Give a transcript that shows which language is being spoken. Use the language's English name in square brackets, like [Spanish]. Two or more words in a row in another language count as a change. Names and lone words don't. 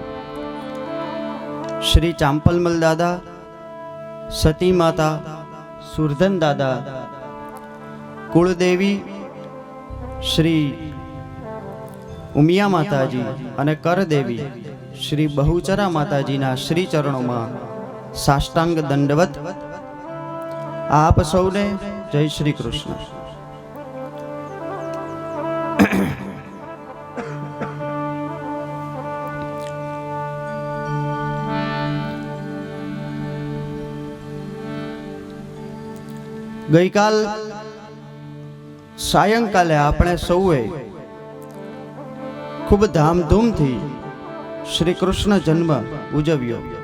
[Gujarati] શ્રી ચાંપલમલ દાદા, સતી માતા, સુરધન દાદા, કુળદેવી શ્રી उमिया माताजी અને કરદેવી શ્રી બહુચરા માતાજીના શ્રી ચરણોમાં સાષ્ટાંગ દંડવત આપ સૌને જય શ્રી કૃષ્ણ। ગઈકાલ સાયંકાલે આપણે સૌએ ખૂબ ધામધૂમથી શ્રી કૃષ્ણ જન્મ ઉજવ્યો।